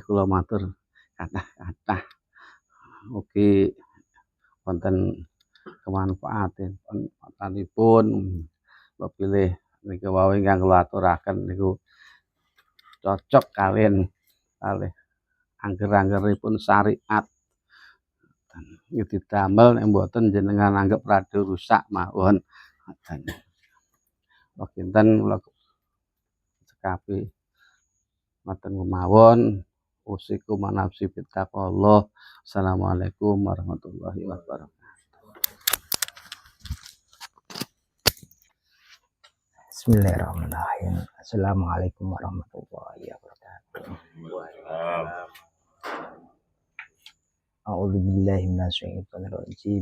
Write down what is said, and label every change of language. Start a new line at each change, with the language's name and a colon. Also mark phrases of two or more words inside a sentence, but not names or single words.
Javanese: kula matur kathah-kathah ugi wonten kemanfaatanipun pilih niku wau ingkang kula aturaken niku cocok kalih angger-anggeripun syariat iki didamel nek mboten jenengan anggap rada rusak mawon ngoten. Kinten kula cekapi ngoten mawon
Arabic: أوصيكم ونفسي بتقوى الله. السلام عليكم ورحمة الله وبركاته. بسم الله الرحمن الرحيم. السلام عليكم ورحمة الله وبركاته. أعوذ بالله من الشيطان الرجيم.